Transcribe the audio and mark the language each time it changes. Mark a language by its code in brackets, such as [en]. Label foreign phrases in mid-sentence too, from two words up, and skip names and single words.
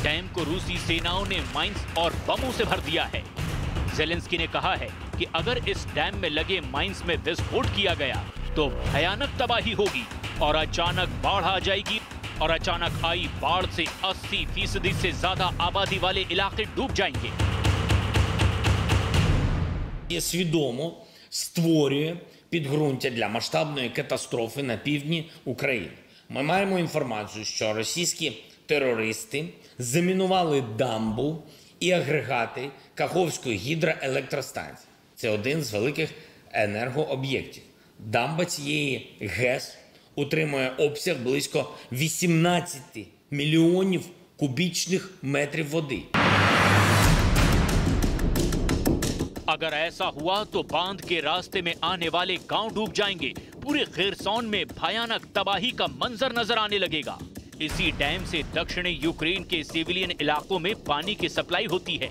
[hi] डैम को रूसी सेनाओं ने माइंस और बमों से भर दिया है। ज़ेलेंस्की ने कहा है कि अगर इस डैम में लगे माइंस में विस्फोट किया गया तो भयानक तबाही होगी और अचानक बाढ़ आ जाएगी और अचानक आई बाढ़ से 80% से ज्यादा आबादी वाले इलाके डूब जाएंगे। [uk] Свідомо створює підґрунтя для масштабної катастрофи на півдні України. Ми маємо інформацію, що російські терористи замінували дамбу і агрегати Каховської гідроелектростанції. Це один з великих енергооб'єктів. Дамба цієї ГЕС утримує обсяг близько 18 мільйонів кубічних метрів води. [hi] अगर ऐसा हुआ तो बांध के रास्ते में आने वाले गांव डूब जाएंगे। पूरे खेरसोन में भयानक तबाही का मंजर नजर आने लगेगा। इसी डैम से दक्षिणी यूक्रेन के सिविलियन इलाकों में पानी की सप्लाई होती है।